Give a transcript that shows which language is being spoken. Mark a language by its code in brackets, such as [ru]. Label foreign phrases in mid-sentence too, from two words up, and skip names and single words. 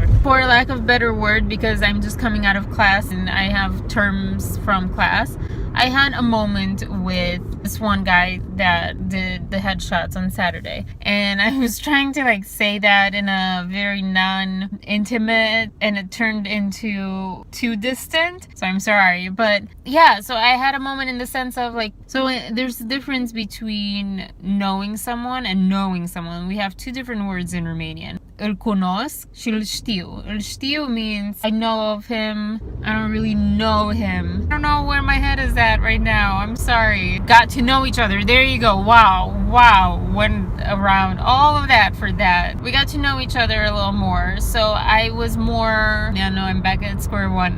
[en] For lack of better word, because I'm just coming out of class and I have terms from class, I had a moment with this one guy that did the headshots on Saturday, and I was trying to like say that in a very non-intimate, and it turned into too distant, so I'm sorry. But yeah, so I had a moment in the sense of like, so there's a difference between knowing someone and knowing someone. We have two different words in Romanian. [ro] Îl cunosc și îl știu. Îl știu [en] means I know of him. I don't really know him. I don't know where my head is at right now. I'm sorry. Got to know each other. There you go. Wow. Went around all of that for that. We got to know each other a little more. So I was more, yeah, no, I'm back at square one.